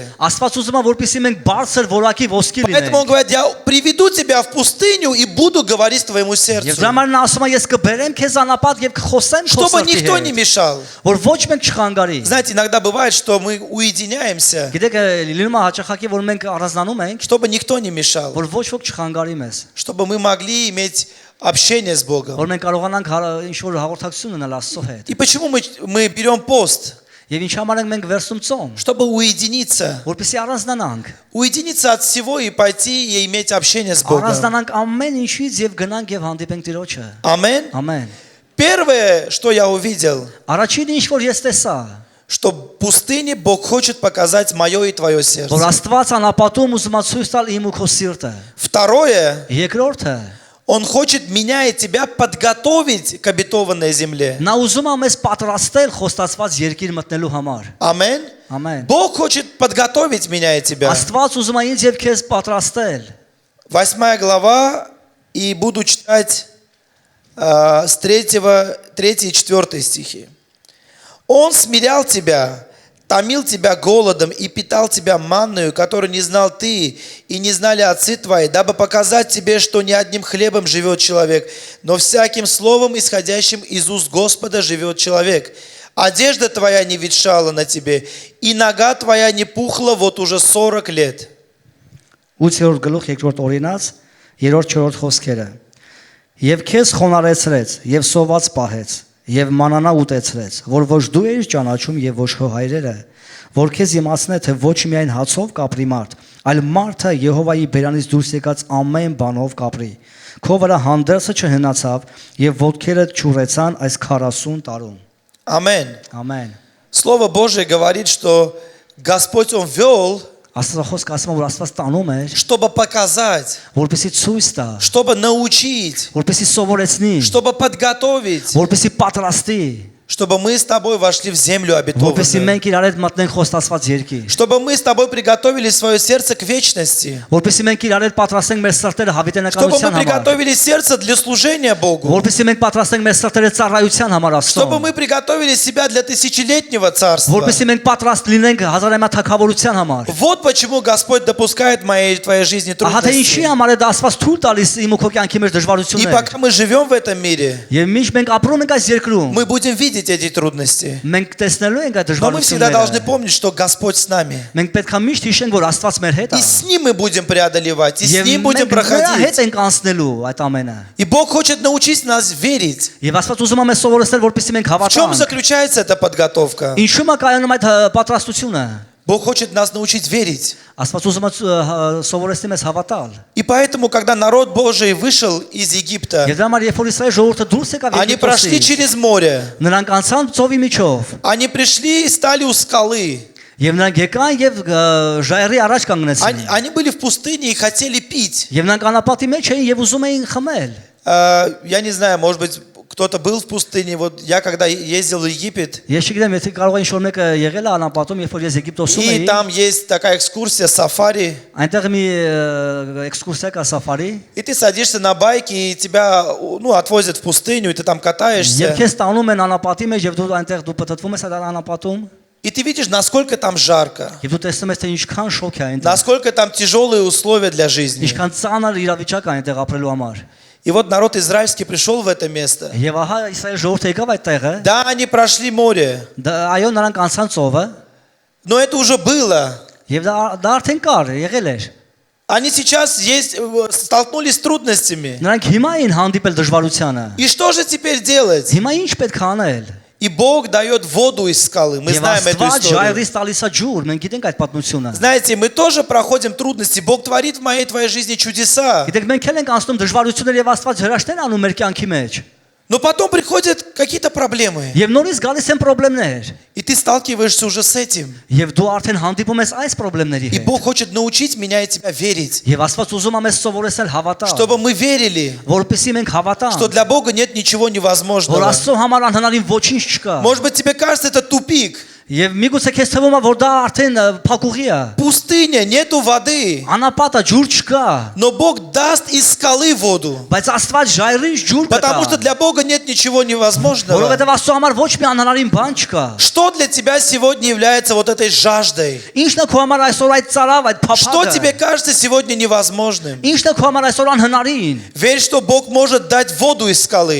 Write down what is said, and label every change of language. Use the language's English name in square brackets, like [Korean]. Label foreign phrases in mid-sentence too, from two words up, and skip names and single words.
[Armenian] Աստված уզում է, որպեսզի մենք բարձր որակի ոսկի [Russian] Поэтому Он [Armenian] լինենք։ [Russian] говорит, я приведу тебя в пустыню и буду говорить твоему [Armenian] Եվ [Russian] сердцу. [Armenian] դրա համար նա ասում է, ես կբերեմ քեզ անապատ եւ կխոսեմ քո [Russian] Чтобы [Armenian] սրտի [Russian] никто не [Armenian] հետ, [Russian] мешал. [Armenian] որ ոչ մեկ չխանգարի։ [Russian] Знаете, иногда бывает, что мы уединяемся, [Armenian] Գիտեք, լինում է հաճախակի, որ մենք առանձնանում ենք, [Russian] чтобы никто не мешал. [Armenian] որ ոչ ոք չխանգարի մեզ, [Russian] Чтобы мы могли иметь общение с Богом. [Armenian] որ մենք կարողանանք ինչ-որ հաղորդակցություն ունենալ Աստծո հետ։ [Russian] И почему мы берем пост? [Armenian] Եվ ինչ համար ենք մենք վերցնում ծոմ, [Russian] Чтобы уединиться. [Armenian] որպեսզի առանձնանանք, [Russian] Уединиться от всего и пойти и иметь общение с Богом. [Armenian] առանձնանանք ամեն ինչից եւ գնանք եւ հանդիպենք Տիրոջը։ [Russian] Аминь. [Armenian] Ամեն։ [Russian] Первое, что я увидел, [Armenian] Առաջին ինչ որ ես տեսա, [Russian] что в пустыне Бог хочет показать мое и твое [Armenian] որ [Russian] сердце. [Armenian] Աստված անապատում ուզում է ցույց տալ իմ ու քո սիրտը։ [Russian] Второе, [Armenian] Երկրորդը, [Russian] Он хочет меня и тебя подготовить к обетованной земле. [Armenian] նա ուզում է մեզ պատրաստել խոստացված երկիր մտնելու համար։ [Russian] Аминь. [Armenian] Ամեն։ [Russian] Бог хочет подготовить меня и тебя. [Armenian] Աստված ուզում է ինձ եւ քեզ պատրաստել։ [Russian] 8 глава, и буду читать с 3 и 4 стихи. Он смирял тебя, томил тебя голодом и питал тебя манною, которую не знал ты и не знали отцы твои, дабы показать тебе, что не одним хлебом живет человек, но всяким словом, исходящим из уст Господа, живет человек. Одежда твоя не ветшала на тебе, и нога твоя не пухла вот уже 40 лет. [Armenian] 8-րդ գլուխ 2-րդ օրինաց 3-4 խոսքերը։ Եվ քեզ խոնարեցրեց, եւ սոված պահեց, եւ մանանա ուտեցրեց, որ ոչ դու ես ճանաչում եւ ոչ քո հայրերը, որ քեզ իմացնե թե ոչ միայն հացով կապրի մարդ, այլ մարդը Եհովայի բերանից դուրս եկած ամեն բանով կապրի։ Քո վրա հանդերձը չհնացավ եւ ոտքերը չուրեցան այս 40 տարում։ [Russian] Аминь. [Armenian] Ամեն։ [Russian] Слово Божие говорит, что Господь Он вел, [Armenian] Աստծո խոսքը ասում է, որ Աստված տանում է, [Russian] чтобы показать, [Armenian] որպեսզի ցույց տա, [Russian] чтобы научить, [Armenian] որպեսզի սովորեցնի, [Russian] чтобы подготовить. [Armenian] որպեսզի պատրաստի։ [Russian] чтобы мы с тобой вошли в землю [Armenian] որպեսզի [Russian] обетованную, [Armenian] մենք իրար հետ մտնենք խոստացված երկիր, [Russian] чтобы мы с тобой приготовили свое сердце к вечности, [Armenian] որպեսզի մենք իրար հետ պատրաստենք մեր սրտերը [Russian] чтобы [Armenian] հավիտենականության [Russian] мы [Armenian] համար, [Russian] приготовили сердце для служения Богу, [Armenian] որպեսզի մենք պատրաստենք մեր սրտերը ծառայության համար [Russian] чтобы [Armenian] Աստծուն, [Russian] мы приготовили себя для тысячелетнего царства. [Armenian] որպեսզի մենք պատրաստ լինենք հազարամյա թագավորության համար։ [Russian] Вот почему Господь допускает в моей и твоей жизни [Armenian] Ահա թե ինչի [Russian] трудности. [Armenian] համար է դա Աստված թույլ տալիս իմ ու քո կյանքի մեջ [Russian] И [Armenian] դժվարություններ։ [Russian] пока мы живем в этом мире, [Armenian] Եվ միշտ մենք ապրում ենք այս երկրում, [Russian] мы будем видеть эти трудности. [Armenian] մենք տեսնելու ենք այդ [Russian] Но мы всегда должны [Armenian] դժվարությունները։ [Russian] помнить, что Господь с нами. [Armenian] Մենք պետք է միշտ հիշենք, որ Աստված մեր հետ [Russian] И [Armenian] է։ [Russian] с Ним мы будем преодолевать, и с [Armenian] Եվ [Russian] Ним будем [Armenian] մենք նրա հետ [Russian] проходить. [Armenian] ենք անցնելու այդ ամենը։ [Russian] И Бог хочет научить нас верить. [Armenian] Եվ Աստված ուզում է մեզ սովորեցնել, որպեսզի մենք [Russian] В чем [Armenian] հավատանք։ [Russian] заключается эта подготовка? [Armenian] Ինչու՞մ է կայանում այդ պատրաստությունը։ [Russian] Бог хочет нас научить верить. [Armenian] Աստված ուզում է սովորեցնել մեզ հավատալ։ [Russian] И поэтому, когда народ Божий вышел из Египта, [Armenian] Եվ դրա համար երբ որ Իսրայել ժողովուրդը դուրս եկավ [Russian] они прошли [Armenian] Եգիպտոսից, [Russian] через море, [Armenian] նրանք անցան ծովի միջով, [Russian] они пришли и стали у скалы. [Armenian] եւ նրանք եկան եւ ժայռի առաջ կանգնեցին։ [Russian] Они были в пустыне и хотели пить. [Armenian] Եվ նրանք անապատի մեջ էին եւ ուզում էին խմել։ [Russian] Я не знаю, может быть, кто-то был в пустыне. Вот я когда ездил в Египет, [Armenian] Ես չգիտեմ, եթե կարող է ինչ-որ մեկը եղել է անապատում, երբ որ ես Եգիպտոսում [Russian] и [Armenian] էի, [Russian] там есть такая экскурсия, сафари, [Armenian] այնտեղ մի էքսկուրսիա կա սաֆարի, [Russian] и ты садишься на байке, и тебя, ну, отвозят в пустыню, и ты там катаешься, [Armenian] եւ քեզ տանում են անապատի մեջ եւ դու այնտեղ դու պատտվում ես այդ անապատում, [Russian] и ты видишь, насколько там жарко, [Armenian] եւ դու տեսնում ես թե ինչքան շոկ է այնտեղ, [Russian] насколько там тяжелые условия для жизни. [Armenian] ինչքան ծանր իրավիճակ է այնտեղ ապրելու համար։ [Russian] И вот народ израильский пришел в это место. [Armenian] Եվ ահա Իսրայել ժողովուրդը եկավ այդտեղը, [Russian] Да, они прошли море, [Armenian] այո նրանք անցան ծովը, [Russian] но это уже было. [Armenian] եւ դա արդեն կար, եղել էր։ [Russian] Они сейчас столкнулись с трудностями. [Armenian] Նրանք հիմա էին հանդիպել դժվարությանը։ [Russian] И что же теперь делать? [Armenian] Հիմա ինչ պետք է անել։ [Russian] И Бог дает воду из скалы. Мы [Armenian] Եվ [Russian] знаем эту [Armenian] Աստված [Russian] историю. [Armenian] ժայռից տալիս է ջուր, մենք գիտենք այդ պատմությունը։ [Russian] Знаете, мы тоже проходим трудности. Бог творит в моей и твоей жизни чудеса. [Armenian] Գիտեք մենք էլ ենք անցնում դժվարություններ եւ Աստված հրաշքներ անում մեր կյանքի մեջ։ [Russian] Но потом приходят какие-то проблемы. [Armenian] Եվ նորից գալիս են խնդիրներ։ [Russian] И ты сталкиваешься уже с этим. [Armenian] Եվ դու արդեն հանդիպում ես այս խնդիրների [Russian] И [Armenian] հետ։ [Russian] Бог хочет научить меня и тебя верить. [Armenian] Եվ Աստված ուզում է մեզ սովորեցնել հավատալ, [Russian] Чтобы мы верили, [Armenian] որպեսզի մենք [Russian] что [Armenian] հավատանք, [Russian] для Бога нет ничего [Armenian] որ [Russian] невозможного. [Armenian] Աստծո համար անհնարին ոչինչ չկա։ [Russian] Может быть, тебе кажется это тупик. [Armenian] Եվ միգուցե քեզ թվում է որ դա արդեն փակուղի է։ [Russian] Пустыня, нету воды. [Armenian] Անապատը ջուր չկա, [Russian] Но Бог даст из скалы воду. [Armenian] բայց Աստված ժայռից ջուր [Russian] Потому что [Armenian] կտա։ [Russian] для Бога нет ничего невозможного. [Armenian] Որովհետև Աստծո համար ոչ մի անհնարին բան չկա։ [Russian] Что для тебя сегодня является вот этой жаждой? [Armenian] Ինչն է քո համար այսօր այդ царավ, այդ [Russian] Что тебе [Armenian] փափագը։ [Russian] кажется сегодня невозможным? [Armenian] Ինչն է քո համար այսօր անհնարին։ [Russian] Верь, что Бог может дать воду из скалы.